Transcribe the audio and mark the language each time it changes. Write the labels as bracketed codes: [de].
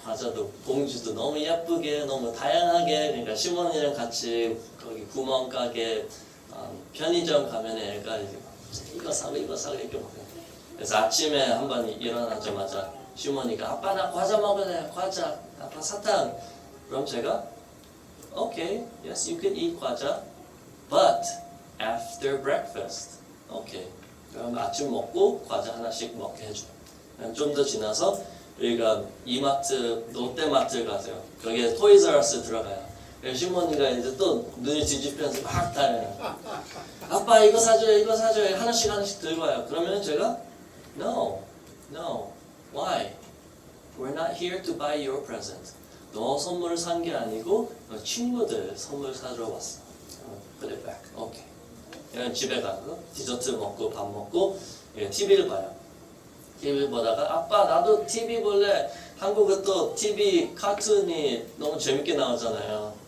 [ko] 과자도 봉지도 너무 예쁘게 너무 다양하게. 그러니까 시몬이랑 같이 거기 구멍가게 편의점 가면 애가 이거 사고 이렇게 먹어요. 그래서 아침에 한번 일어나자마자 시몬이가 아빠 나 과자 먹을래. 과자. 아빠 사탕. 그럼 제가 [en] Okay, yes, you can eat 과자, but after breakfast. Okay. [ko] 그럼 아침 먹고 과자 하나씩 먹게 해줘. 좀 더 지나서 우리가 이마트, 롯데마트를 가세요. 거기에 토이즈러스 들어가요. 시몬이가 이제 또 눈을 뒤집히면서 막 다녀요. 아빠 이거 사줘요, 하나씩 들고 와요. 그러면 제가 [en] No, why? We're not here to buy your present. [ko] 너 선물을 산 게 아니고 너 친구들 선물 사주러 왔어. [en] Put it back. Okay. [ko] 그냥 집에 가서 디저트 먹고 밥 먹고 TV를 봐요. TV 보다가 아빠 나도 TV 볼래. 한국은 또 TV 카툰이 너무 재밌게 나오잖아요.